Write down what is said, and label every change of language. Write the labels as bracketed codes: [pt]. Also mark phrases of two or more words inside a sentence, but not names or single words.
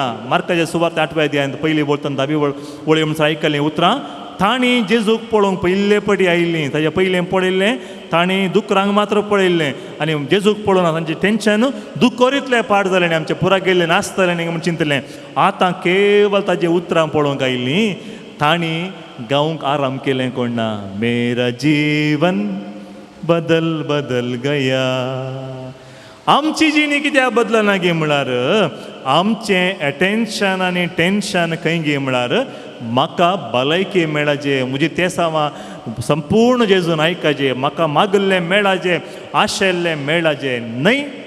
[kok] मार्काच्या सुवार्ते 8व्या अध्यायांत पयली बोलतना 10वी वळी म्हणसर आयकल्लीं उतरां ताणी जेजूक पळोवंक पयले पटी आयिल्लीं ताच्या पयलें पळयल्लें ताणी दुकरांक मात्र पळयल्लें आनी जेजूक पळोवन तांचें टेन्शन दुकोरीतलें पाड जालें आनी आमचें पुराय गेल्लें नासतलें न्ही म्हूण चिंतलें आतां केवल ताजें उतरां पळोवंक आयिल्लीं ताणी गावंक आराम केलें कोण ना [hi] मेरा जीवन बदल बदल गया [kok] आमची जिणी कित्याक बदलना गे म्हळ्यार आमचें एटेन्शन आनी टेन्शन खंय गे म्हळ्यार म्हाका भलायकी मेळाजे म्हजी तेसांवां संपूर्ण जेजून आयकाजे म्हाका मागल्लें मेळाजे आशेल्लें मेळाजे न्हय